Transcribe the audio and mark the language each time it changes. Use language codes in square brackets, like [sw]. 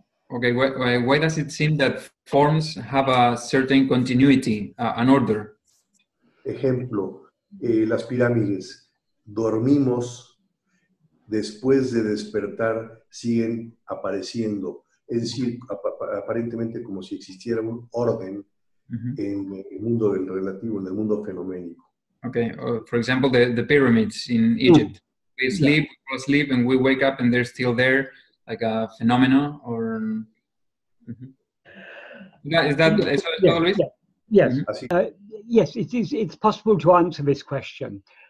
[en] Okay, why does it seem that forms have a certain continuity, an order? [es] Ejemplo, las pirámides. Dormimos, después de despertar siguen apareciendo. Es decir, aparentemente como si existiera un orden en el mundo del relativo, en el mundo fenoménico. [en] Okay, for example, the pyramids in Egypt. We sleep, we sleep, and we wake up, and they're still there, like a phenomenon, or... Is that [es] eso es todo, Luis? [en] Yes, yes, it's possible to answer this question.